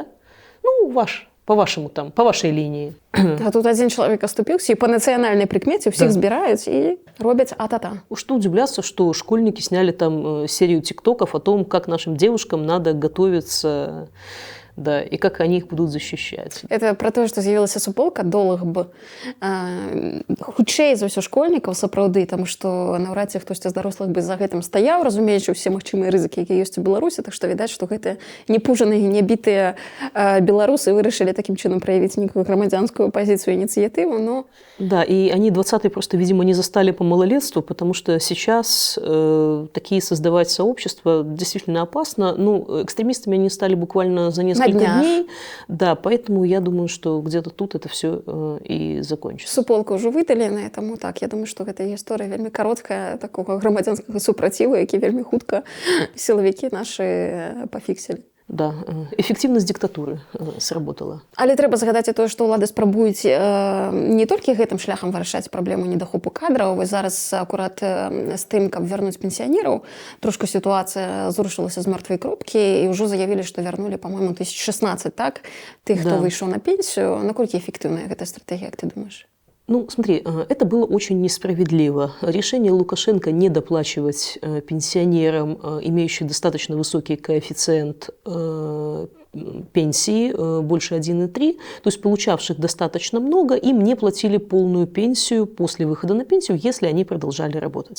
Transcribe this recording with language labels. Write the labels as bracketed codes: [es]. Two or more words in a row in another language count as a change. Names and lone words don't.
[ru] Ну, по-вашему там, по вашей линии. А тут один человек оступился, и по национальной прикмете всех сбирают и робят а-та-та. Что удивляться, что школьники сняли там серию тиктоков о том, как нашим девушкам надо готовиться да, и как они их будут защищать. [be] Это про тое, што з'явілася суполка долг б хутчэй за ўсё школьнікаў сапраўды, таму што наўрад ці хтосьці з дарослых бы за гэтым стаяў, разумеючы ўсе магчымыя рызыкі, якія ёсць у Беларусі, так што відаць, што гэтыя непужаныя і небітыя беларусы вырашылі такім чынам праявіць нейкую грамадзянскую пазіцыю, ініцыятыву, [ru] но... Да, и они 20-е просто, видимо, не застали по малолетству, потому что сейчас такие создавать сообщества действительно опасно. Ну, экстремистами они стали буквально за несколько дней. Да, поэтому я думаю, что где-то тут это все и закончится. [be] Суполка ўжо выдаленая, таму так, я думаю, што гэта гісторыя вельмі кароткая такога грамадзянскага супраціву, які вельмі хутка сілавікі нашы пафіксілі. [ru] Да, эффективность диктатуры сработала. [be] Але трэба згадаць і тое, што ўлады спрабуюць не толькі гэтым шляхам вырашаць праблему недахопу кадраў. Вось зараз акурат з тым, каб вярнуць пенсіянераў, трошку сітуацыя зрушылася з мёртвай кропкі і ўжо заявілі, што вярнулі, па-мойму, 1016, так? Тых, хто выйшаў на пенсію. Наколькі эфектыўная гэта стратэгія, як ты думаешь? [ru] Ну, смотри, это было очень несправедливо. Решение Лукашенко не доплачивать пенсионерам, имеющим достаточно высокий коэффициент пенсии, больше 1,3, то есть получавших достаточно много, им не платили полную пенсию после выхода на пенсию, если они продолжали работать.